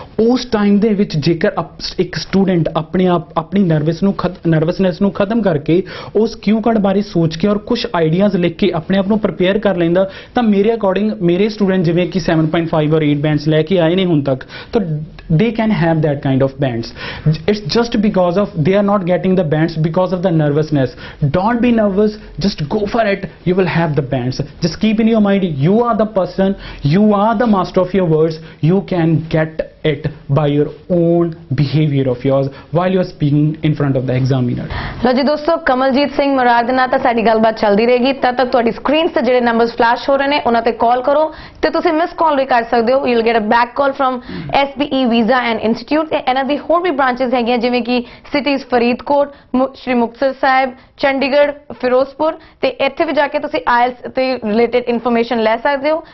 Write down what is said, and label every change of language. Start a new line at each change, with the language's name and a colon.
Punjabi: ਉਸ ਟਾਈਮ ਦੇ ਵਿੱਚ ਜੇਕਰ ਇੱਕ ਸਟੂਡੈਂਟ ਆਪਣੇ ਆਪ ਆਪਣੀ ਨਰਵਸਨੈਸ ਨੂੰ ਖਤਮ ਕਰਕੇ ਉਸ ਕਿਊ ਕਾਰਡ ਬਾਰੇ ਸੋਚ ਕੇ ਔਰ ਕੁਝ ਆਈਡੀਆਜ਼ ਲਿਖ ਕੇ ਆਪਣੇ ਆਪ ਨੂੰ ਪ੍ਰਿਪੇਅਰ ਕਰ ਲੈਂਦਾ ਤਾਂ ਮੇਰੇ ਅਕੋਰਡਿੰਗ ਮੇਰੇ ਸਟੂਡੈਂਟ ਜਿਵੇਂ ਕਿ 7.5 ਔਰ 8 ਬੈਂਡਸ ਲੈ ਕੇ ਆਏ ਨੇ ਹੁਣ ਤੱਕ ਤਾਂ
English: they can have that kind of bands. It's just because of they are not getting the bands because of the nervousness. Don't be nervous, just go for it, you will have the bands. Just keep in your mind, you are the person, you are the master of your words, you can get it by your own behavior of yours while you are speaking in front of the examiner.
Punjabi: ਲੋ ਜੀ ਦੋਸਤੋ, ਕਮਲਜੀਤ ਸਿੰਘ ਮੁਰਾਦ ਨਾਲ ਤਾਂ ਸਾਡੀ ਗੱਲਬਾਤ ਚੱਲਦੀ ਰਹੇਗੀ। ਤਦ ਤੱਕ ਤੁਹਾਡੀ ਸਕਰੀਨ ਤੇ ਜਿਹੜੇ ਨੰਬਰਸ ਫਲੈਸ਼ ਹੋ ਰਹੇ ਨੇ ਉਹਨਾਂ ਤੇ ਕਾਲ ਕਰੋ ਤੇ ਤੁਸੀਂ ਮਿਸ ਕਾਲ ਵੀ ਕਰ ਸਕਦੇ ਹੋ।
English: You will get a back call from SBE visa and institute.
Punjabi: ਤੇ ਇਹਨਾਂ ਦੀ ਹੋਰ ਵੀ ਬ੍ਰਾਂਚਸ ਹੈਗੀਆਂ ਜਿਵੇਂ ਕਿ ਸਿਟੀਜ਼ ਫਰੀਦਕੋਟ, ਸ਼੍ਰੀ ਮੁਕਤਸਰ ਸਾਹਿਬ, ਚੰਡੀਗੜ੍ਹ, ਫਿਰੋਜ਼ਪੁਰ ਤੇ ਇੱਥੇ ਵੀ ਜਾ ਕੇ ਤੁਸੀਂ IELTS ਤੇ ਰਿਲੇਟਡ ਇਨਫੋਰਮੇਸ਼ਨ ਲੈ ਸਕਦੇ ਹੋ।